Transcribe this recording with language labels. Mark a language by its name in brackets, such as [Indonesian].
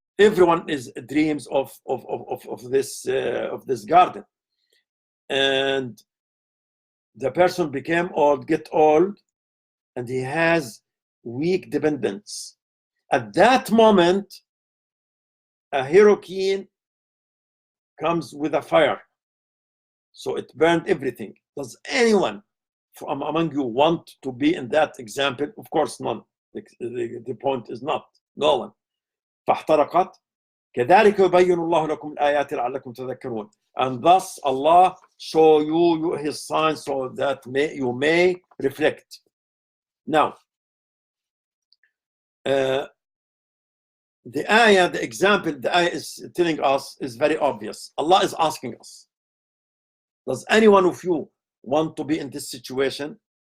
[English] Everyone is dreams of this garden, and the person became old, get old, and he has weak dependence. At that moment, a hurricane comes with a fire, so it burned everything. Does anyone from among you want to be in that example? Of course, none. The point is not. No one. [Arabic] فاحترقت كذلك يبين الله لكم الآيات لعلكم تذكرون. [English] And thus Allah show you His signs so that you may reflect. Now, the ayah, the example the ayah is telling us is very obvious. Allah is asking us, does any one of you want to be in this situation?